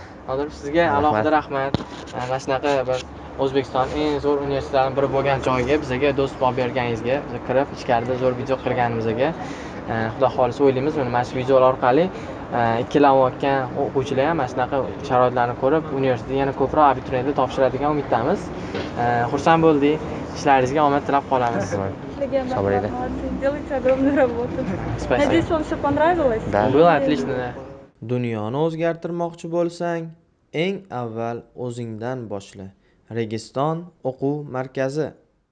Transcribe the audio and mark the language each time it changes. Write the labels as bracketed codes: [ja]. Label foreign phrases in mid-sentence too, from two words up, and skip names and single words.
[uz] Hozir sizga alohida rahmat. Mana shunaqa bir O'zbekiston eng zo'r universitetlaridan biri bo'lgan joyga bizga do'st bo'lib berganingizga, biz kirib ichkarida zo'r video qilganimizga Xudo xolisa o'ylaymiz, mana shu videolar orqali ikkilanayotgan o'quvchilar ham mana shunaqa sharoitlarni ko'rib, universitetda yana ko'proq abituriyentlar topshiradigan umiddamiz. Xursand bo'ldik. Ishlaringizga omad tilab qolamiz. [ru] Делайте огромную работу. Надеюсь, вам все понравилось. Было отлично. [uz] Dunyoni o'zgartirmoqchi bo'lsang, eng avval o'zingdan boshla. Registon o'quv markazi.